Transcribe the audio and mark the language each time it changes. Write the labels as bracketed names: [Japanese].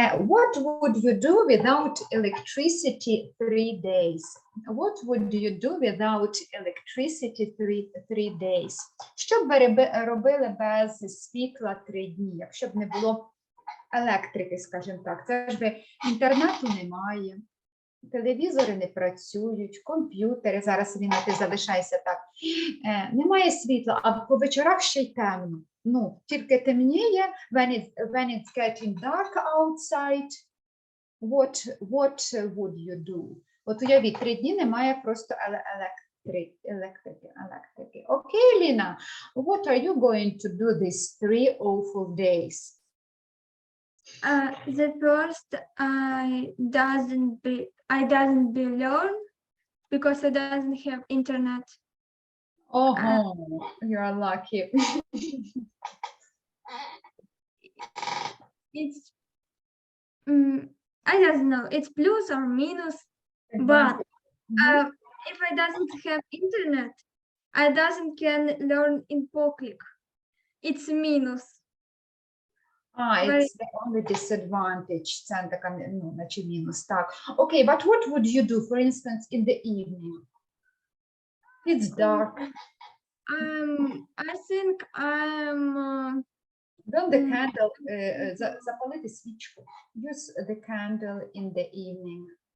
[English] What would you do without electricity 3 days? What would you do without electricity 3 days? [Ukrainian] Що б ви робили без світла 3 дні, якщо б не було електрики, скажімо так? Це ж би інтернету немає. Телевізори не працюють, комп'ютери, зараз Ліна, ти залишайся так. Немає світла, а по вечорах ще й темно. Ну, тільки темніє, [English] when it's getting dark outside, what would you do? [Ukrainian] От уявіть, 3 дні немає просто електрики. [English] Okay, Lina, what are you going to do these 3 awful days? The first I doesn't be learn because I doesn't have internet. Oh, you are lucky. It's I don't know. It's plus or minus, but if I doesn't have internet, I doesn't can learn in POCLICK. It's minus. It's the only disadvantage. [Ukrainian] Це така, ну, наче мінус, так. [English] Okay, but what would you do, for instance, in the evening? It's dark. I think I'm Burn the candle, [Ukrainian] запалити свічку. [English] Use the candle in the evening.